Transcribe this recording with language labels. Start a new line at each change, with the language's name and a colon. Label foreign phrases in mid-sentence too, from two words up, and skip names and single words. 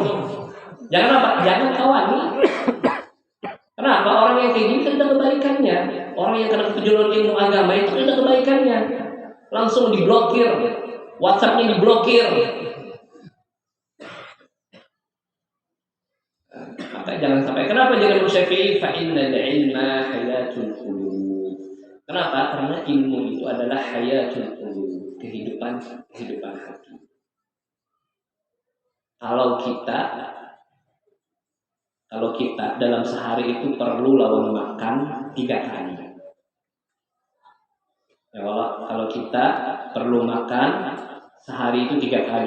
Banjar: Jangan apa? Jangan kawani. Kenapa? Orang yang kayak gini kan ada kebaikannya. Orang yang kada katuju lawan ilmu agama itu kan ada kebaikannya. Langsung diblokir. WhatsApp-nya diblokir. Jangan sampai. Kenapa jadi Imam Syafi'i?
Arabic: فإن العلم حياة القلوب.
Banjar: Kenapa? Karena ilmu itu adalah
Arabic: حياة القلوب,
Banjar: kehidupan hati. Kalau kita dalam sehari itu perlu lawan makan 3 kali. Ya, kalau kita perlu makan sehari itu 3 kali.